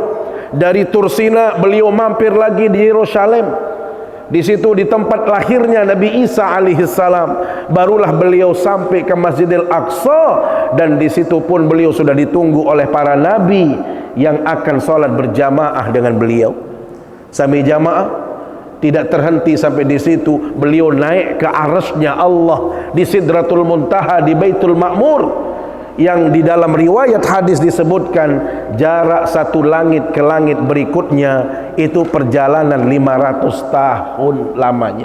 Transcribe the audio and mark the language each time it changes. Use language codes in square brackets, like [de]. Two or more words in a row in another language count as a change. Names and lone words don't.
[id] Dari Tursina beliau mampir lagi di Yerusalem. Di situ di tempat lahirnya Nabi Isa alaihissalam. Barulah beliau sampai ke Masjidil Aqsa, dan di situ pun beliau sudah ditunggu oleh para nabi yang akan sholat berjamaah dengan beliau. Sami jamaah tidak terhenti sampai di situ, beliau naik ke arasnya Allah di Sidratul Muntaha di Baitul Ma'mur, yang di dalam riwayat hadis disebutkan jarak satu langit ke langit berikutnya itu perjalanan 500 tahun lamanya.